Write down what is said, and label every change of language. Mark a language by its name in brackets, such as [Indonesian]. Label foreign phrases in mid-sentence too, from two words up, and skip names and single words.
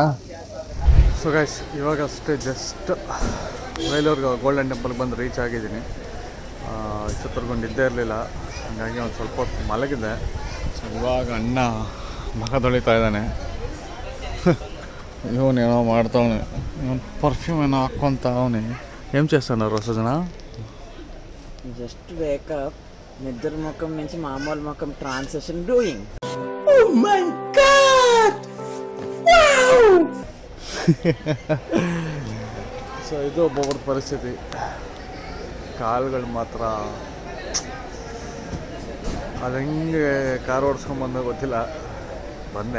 [Kannada] ಸೊ ಗೈಸ್, ಇವಾಗ ಅಷ್ಟೇ ಜಸ್ಟ್ ಬೇಲೂರು ಗೋಲ್ಡನ್ ಟೆಂಪಲ್ಗೆ ಬಂದು ರೀಚ್ ಆಗಿದ್ದೀನಿ. ಇಷ್ಟೊತ್ತರೆಗೂ ನಿದ್ದೆ ಇರಲಿಲ್ಲ, ಹಾಗಾಗಿ ಒಂದು ಸ್ವಲ್ಪ ಹೊತ್ತು ಮಲಗಿದೆ. ಸೊ ಇವಾಗ ಅಣ್ಣ ಮಖ ತೊಳಿತಾ ಇದ್ದಾನೆ. ಇವನೇನೋ ಮಾಡ್ತಾವನೆ, ಇವನು ಪರ್ಫ್ಯೂಮ್ ಏನೋ ಹಾಕ್ಕೊಂತ ಅವನೇ. [Telugu] ఏం చేస్తున్నారు రోజున? [English] just wake up, [Telugu] నిద్ర ముఖం నుంచి మామూలు ముఖం [English] transition doing. [Kannada] ಸೊ ಇದು ಒಬ್ಬೊಬ್ಬರ ಪರಿಸ್ಥಿತಿ. ಕಾಲುಗಳು ಮಾತ್ರ ಅದು ಹೆಂಗೆ ಕಾರ್ ಓಡಿಸ್ಕೊಂಬಂದು ಗೊತ್ತಿಲ್ಲ, ಬಂದೆ.